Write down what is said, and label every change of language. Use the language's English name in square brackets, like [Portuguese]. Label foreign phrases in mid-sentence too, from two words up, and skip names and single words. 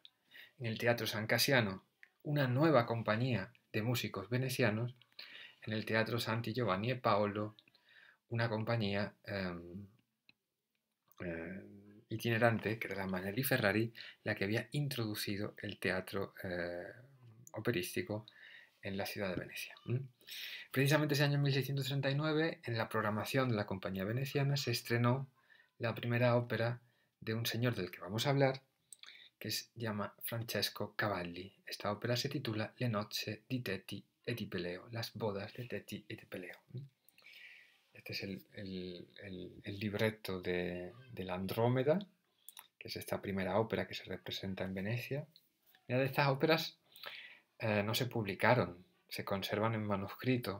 [Spanish] En el Teatro San Casiano, una nueva compañía de músicos venecianos; en el Teatro Santi Giovanni e Paolo, una compañía itinerante, que era la Manelli Ferrari, la que había introducido el teatro operístico en la ciudad de Venecia. Precisamente ese año 1639, en la programación de la compañía veneciana, se estrenó la primera ópera de un señor del que vamos a hablar, que se llama Francesco Cavalli. Esta ópera se titula Le nozze di Teti e di Peleo, las bodas de Teti y de Peleo. Este es el libretto de la Andrómeda, que es esta primera ópera que se representa en Venecia. Mira, de estas óperas no se publicaron se conservan en manuscrito.